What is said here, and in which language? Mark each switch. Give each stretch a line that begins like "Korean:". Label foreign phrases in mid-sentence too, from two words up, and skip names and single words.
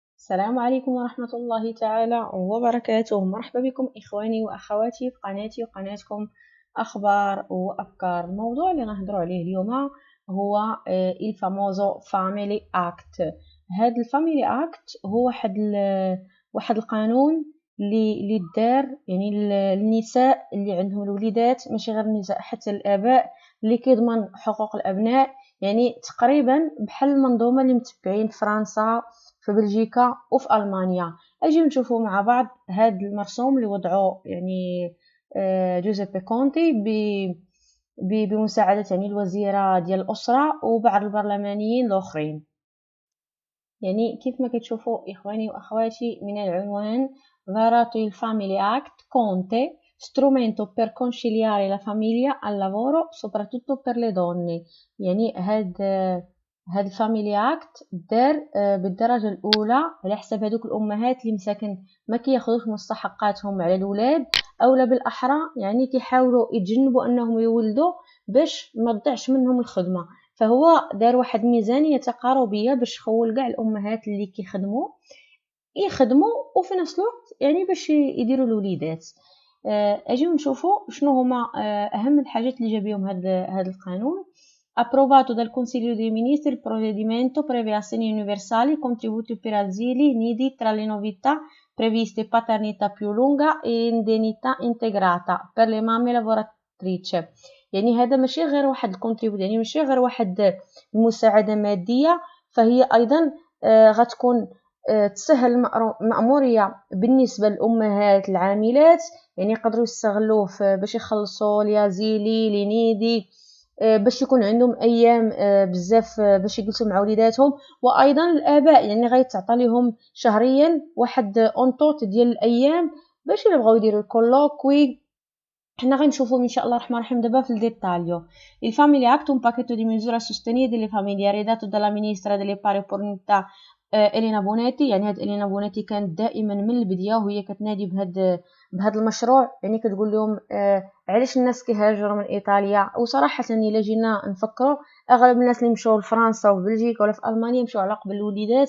Arabic: السلام عليكم ورحمة الله تعالى وبركاته. مرحبا بكم إخواني وأخواتي في قناتي وقناتكم أخبار وأفكار. الموضوع اللي غنهضروا عليه اليوم هو
Italian: il famoso Family Act.
Arabic: هذا الفاميلي اكت هو واحد القانون اللي دار يعني النساء اللي عندهم الوليدات، ماشي غير النساء حتى الآباء، اللي كيضمن حقوق الأبناء. يعني تقريبا بحال المنظومة اللي متبعين في فرنسا، في بلجيكا وفي ألمانيا. أجي نشوفوا مع بعض هذا المرسوم اللي وضعوه يعني جوزيبي كونتي بمساعدة يعني الوزيرة ديال الأسرة وبعض البرلمانيين الآخرين. يعني كيف ما كتشوفوا إخواني وأخواتي من العنوان
Italian: Varato il Family Act Conte, strumento per conciliare la famiglia al lavoro soprattutto per le donne.
Arabic: يعني هاد الفاميلي اكت دار بالدرجه الاولى على حساب هذوك الامهات اللي مساكن ما كياخذوش مستحقاتهم على الاولاد، اولا بالاحرى يعني كيحاولوا يتجنبوا انهم يولدوا باش ما تضيعش منهم الخدمه. فهو دار واحد ميزانيه تقاربيه باش يخول كاع الامهات اللي يخدموا وفي نفس الوقت يعني باش يديروا الوليدات. اجيو نشوفوا شنو هما اهم الحاجات اللي جا بهم هذا القانون.
Italian: Approvato dal Consiglio dei Ministri, il provvedimento prevede assegni universali, contributi per asili, nidi. Tra le novità previste paternità più lunga e indennità integrata per le mamme lavoratrici.
Arabic: يعني هذا ماشي غير واحد الكونتريبوت، يعني ماشي غير واحد المساعدة مادية، فهي أيضا غتكون تسهل المأمورية بالنسبة للأمهات العاملات، يعني يقدروا يستغلوه باش يخلصوا
Italian: gli asili i nidi,
Arabic: باش يكون عندهم ايام بزاف باش يجلسوا مع وليداتهم. وايضا الاباء يعني غيتعطى لهم شهريا واحد اونطوط ديال الايام باش الا بغاو يديروا الكولوكوي. حنا غنشوفوا ان شاء الله الرحمن الرحيم دابا في الديتاليو.
Italian: Il Family Act, un pacchetto di misure a sostegno delle famiglie redatto dalla ministra delle pari opportunità إلينا بونيتي.
Arabic: يعني هاد إلينا بونيتي كانت دائما من البداية وهي كتنادي بهاد المشروع، يعني كتقول لهم علاش الناس كيهاجروا من إيطاليا. وصراحة إلا جينا نفكروا أغلب الناس اللي مشاو لفرنسا وبلجيكا ولا في ألمانيا مشاو على قبل الوليدات.